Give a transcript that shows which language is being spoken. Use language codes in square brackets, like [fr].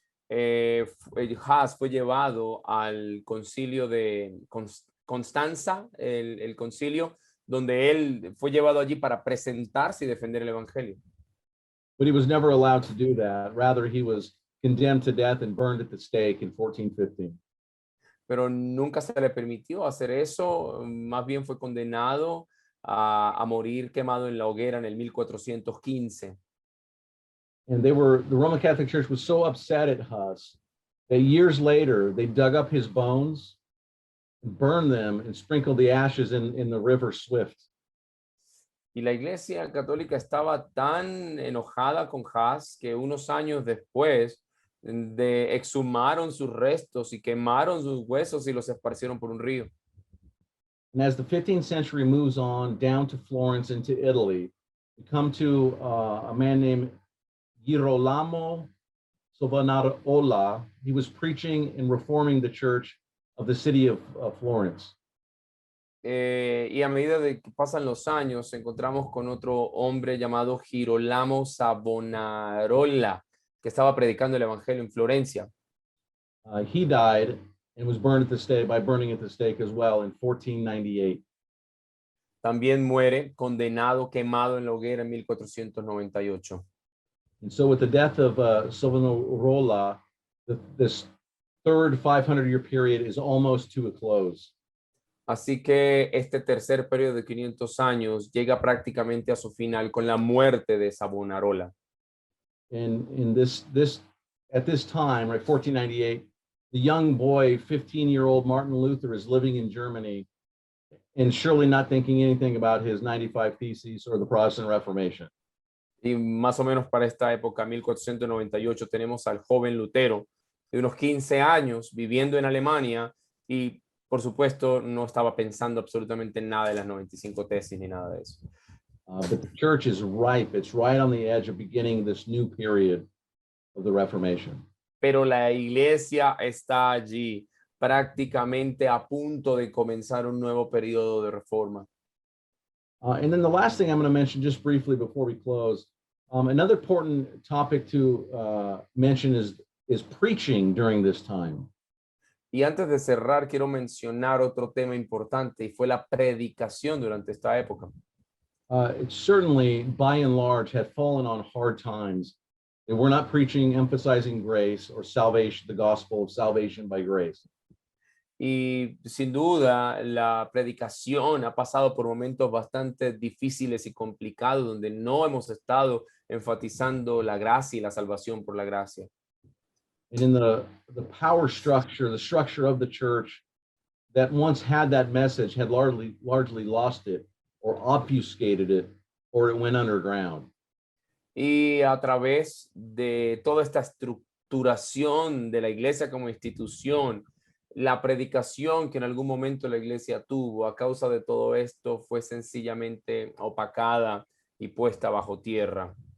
[es] Huss fue llevado al concilio de Constanza, el concilio, donde él fue llevado allí para presentarse y defender el evangelio. [en] But he was never allowed to do that. Rather, he was condemned to death and burned at the stake in 1415. [es] Pero nunca se le permitió hacer eso, más bien fue condenado a morir quemado en la hoguera en el 1415. [en] And the Roman Catholic Church was so upset at Huss that years later they dug up his bones and burned them and sprinkled the ashes in the river Swift. [es] Y la Iglesia Católica estaba tan enojada con Huss que unos años después exhumaron sus restos y quemaron sus huesos y los esparcieron por un río. [en] And as the 15th century moves on down to Florence into Italy, we come to a man named Girolamo Savonarola. He was preaching and reforming the church of the city of Florence. [es] y a medida de que pasan los años, encontramos con otro hombre llamado Girolamo Savonarola, que estaba predicando el evangelio en Florencia. [en] He died and was burned at the stake by burning at the stake as well in 1498. [es] También muere condenado, quemado en la hoguera en 1498. [en] And so with the death of Savonarola, this third 500-year period is almost to a close. [es] Así que este tercer periodo de 500 años llega prácticamente a su final con la muerte de Savonarola. [en] And at this time, right, 1498, the young boy, 15-year-old Martin Luther is living in Germany and surely not thinking anything about his 95 Theses or the Protestant Reformation. [es] Y más o menos para esta época, 1498, tenemos al joven Lutero de unos 15 años viviendo en Alemania y, por supuesto, no estaba pensando absolutamente en nada de las 95 tesis ni nada de eso. [en] But the church is ripe. It's right on the edge of beginning this new period of the Reformation. [es] Pero la iglesia está allí, prácticamente a punto de comenzar un nuevo periodo de reforma. [en] And then the last thing I'm going to mention just briefly before we close, another important topic to mention is preaching during this time. [es] Y antes de cerrar, quiero mencionar otro tema importante y fue la predicación durante esta época. [en] It certainly, by and large, had fallen on hard times. They were not preaching, emphasizing grace or salvation, the gospel of salvation by grace. [es] Y sin duda, la predicación ha pasado por momentos bastante difíciles y complicados donde no hemos estado enfatizando la gracia y la salvación por la gracia. [en] And in the power structure, the structure of the church that once had that message had largely lost it or obfuscated it, or it went underground. [es] Y a través de toda esta estructuración de la iglesia como institución, la predicación que en algún momento la iglesia tuvo a causa de todo esto fue sencillamente opacada y puesta bajo tierra.